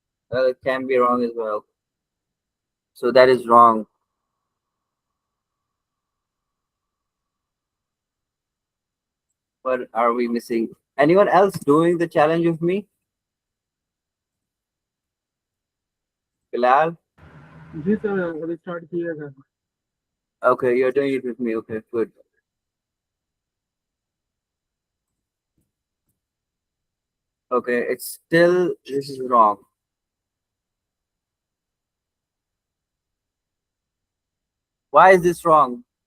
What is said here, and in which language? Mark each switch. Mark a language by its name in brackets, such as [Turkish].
[English] Well, it can be wrong as well. So that is wrong. What are we missing? Anyone else doing the challenge with me? Bilal? [Hindi] Ji sir अभी start किया था [English] Okay, you're doing it with me. Okay, good. Okay, it's still, this is wrong. Why is this wrong?